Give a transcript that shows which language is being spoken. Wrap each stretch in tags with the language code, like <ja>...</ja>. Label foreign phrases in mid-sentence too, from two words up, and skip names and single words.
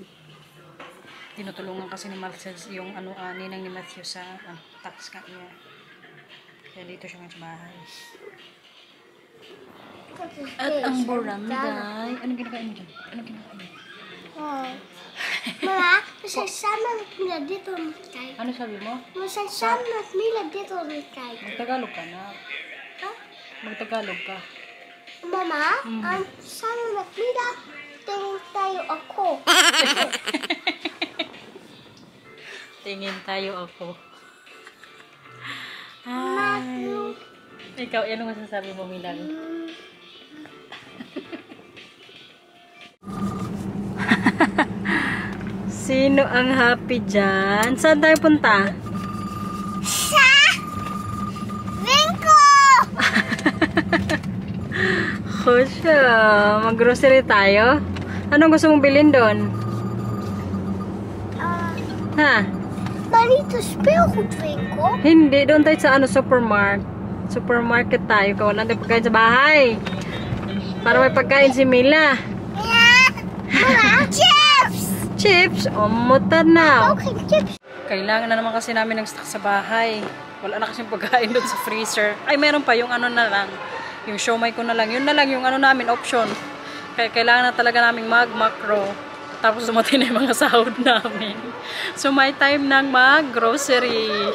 <tl>Tinutulungan kasi ni Marcel yung ninang ni Matthew sa</tl> <en>tax cut</en> <tl>niya. Kaya dito siya nga sa bahay. At ang barangay. Anong kinakain mo dyan? Anong kinakain mo? Oh. Mama,</tl> <nl>we zijn samen met Mila dit aan het kijken.</nl> <tl>Ano sabi mo?</tl> <nl>We zijn samen met Mila dit aan het kijken.</nl> <tl>Magtagalog ka na. Huh? Magtagalog ka. Mama, samen met Mila tingin tayo ako. Tingin tayo ako.</tl> <en>Hi.</en> <tl>Ikaw, ano masasabi mo, Milan? Sino ang happy dyan? Saan tayo punta? Sa winkel! Kusya, mag-grocery tayo? Anong gusto mong bilhin doon? Ha?</tl> <nl>Maar niet de speelgoedwinkel.</nl> <tl>Hindi, doon tayo sa supermarket tayo. Kawalan tayo pagkain sa bahay. Para may pagkain si Mila.</tl> <nl>Ja. Mama, chips!</nl> <tl>Chips? O, muta na.</tl> <nl>Ook geen chips.</nl> <tl>Kailangan na naman kasi namin ng stock sa bahay. Wala na kasi pagkain doon sa freezer. Ay, meron pa yung ano na lang. Yung siomai ko na lang. Yun na lang yung ano namin, option. Kaya kailangan na talaga namin mag-macro. Tapos dumating na yung mga sahod namin. So, may time nang mag-grocery.</tl>